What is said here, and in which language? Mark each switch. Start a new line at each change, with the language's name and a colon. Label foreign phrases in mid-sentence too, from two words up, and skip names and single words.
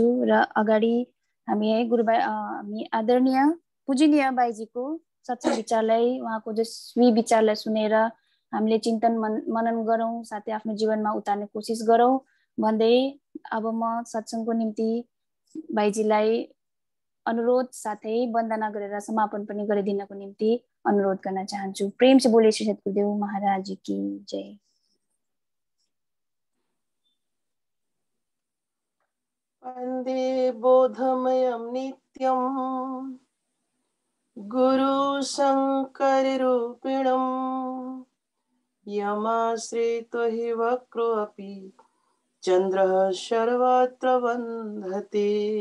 Nepali: र अगाडि हामी है हामी आदरणीय पूजनीय बाईजीको सत्संग विचारलाई उहाँको ओजस्वी विचारलाई सुनेर हामीले चिन्तन मनन गरौँ, साथै आफ्नो जीवनमा उतार्ने कोसिस गरौँ भन्दै अब म सत्संगको निम्ति बाईजीलाई अनुरोध साथै वन्दना गरेर समापन पनि गरिदिनको निम्ति अनुरोध गर्न चाहन्छु।
Hindi: प्रेम से बोले श्री सद्गुरुदेव महाराज जी की जय।
Sanskrit: वन्दे बोधमयं नित्यं गुरु शंकर रूपिणं यमाश्रितो हि वक्रोऽपि चन्द्रः सर्वत्र वन्दते